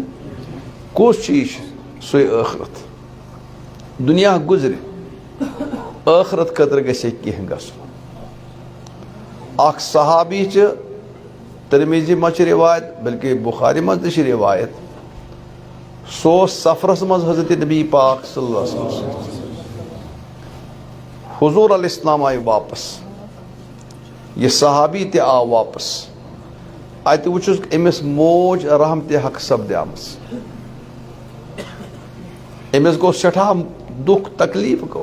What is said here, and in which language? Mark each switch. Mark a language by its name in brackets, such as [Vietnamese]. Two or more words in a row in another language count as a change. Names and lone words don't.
[Kashmiri] کُس چیٖز چھُ سُے ٲخرت. دُنیا گُزرِ، ٲخرت خٲطرٕ گژھِ ہے کینٛہہ گژھُن. اکھ صحابی چھِ، ترمیزی منٛز چھِ روایت، بلکہ بخاری منٛز تہِ چھِ روایت، سُہ اوس سفرس منٛز حضرت نبی پاک صلی اللہ علیہ وسلم سۭتۍ. حضوٗر علیہ السلام آیہِ واپس، یہِ صحابی تہِ آو واپس. اتہِ وٕچھُس أمِس موج رحمتِ حق سپدیمٕژ. أمِس گوٚو سٮ۪ٹھاہ دُکھ تکلیٖف گوٚو.